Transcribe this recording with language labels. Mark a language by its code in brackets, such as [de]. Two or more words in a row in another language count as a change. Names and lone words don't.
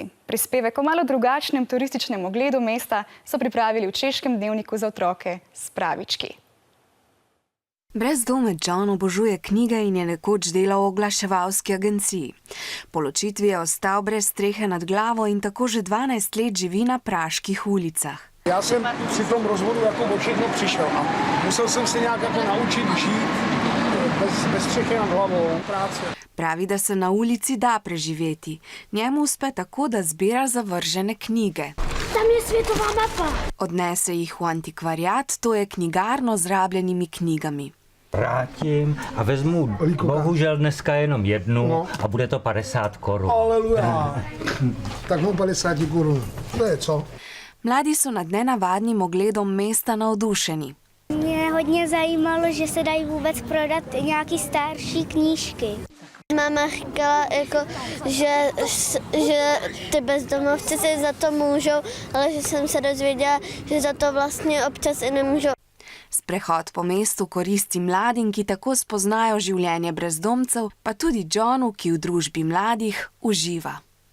[sl] Prispevek o malo drugačnem turističnem ogledu mesta so pripravili v češkem dnevniku za otroke Spravički. Brezdomec John obožuje knjige in je nekoč delal v oglaševalski agenciji. Po ločitvi je ostal brez strehe nad glavo in tako že 12 let živi na praških ulicah. [cs] Já jsem při tom rozvodu jako o všechno přišel a musel jsem se nějak jako naučit žít bez střechy nad hlavou, práce. [sl] Pravi, da se na ulici da preživeti. Njemu uspe tako, da zbira zavržene knjige. [cs] Tam je světová mapa. [sl] Odnese jih v antikvariat, to je knjigarno z rabljenimi knjigami. [cs] Vrátím a vezmu bohužel dneska jenom jednu a bude to 50 korun. Aleluja. Tak mu 50 korun. To je co? [sl] Mladi so nad nenavadnim ogledom mesta navdušeni. [cs] Mě hodně zajímalo, že se dají vůbec prodat nějaký starší knížky. Máma říkala, že ty bezdomovci si za to můžou, ale že jsem se dozvěděla, že za to vlastně občas i nemůžou. [sl] Sprehod po mestu koristi mladim, ki tako spoznajo življenje brezdomcev, pa tudi Johnu, ki v družbi mladih uživa.